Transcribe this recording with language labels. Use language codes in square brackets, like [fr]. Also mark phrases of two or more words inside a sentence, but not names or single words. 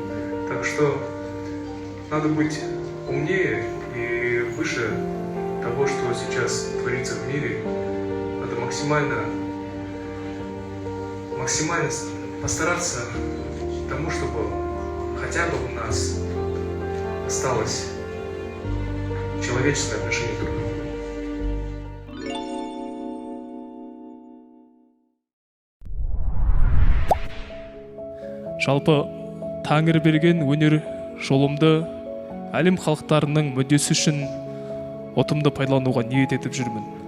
[ru] Так что надо быть умнее и выше того, что сейчас творится в мире. Надо максимально постараться к тому, чтобы хотя бы у нас осталось человеческое отношение друг к другу. [kk] Жалпы Тәңір берген өнер жолымды әлем халықтарының мүддесі үшін ұтымды пайдалануға ниет етіп жүрмін.